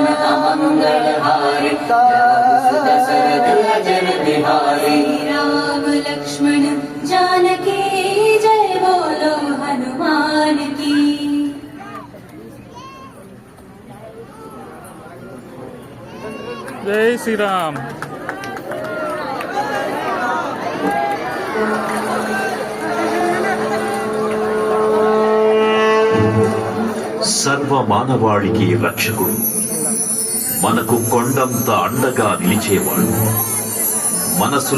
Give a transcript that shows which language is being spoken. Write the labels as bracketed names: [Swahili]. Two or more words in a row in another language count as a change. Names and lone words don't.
[Hindi] मंगलहारी दशरथ अजर बिहारी राम लक्ष्मण जानकी जय बोलो हनुमान की। जय श्री राम। [Telugu] సర్వ మానవాళికి రక్షకుడు, మనకు కొండంత అండగా నిలిచేవాడు, మనసులో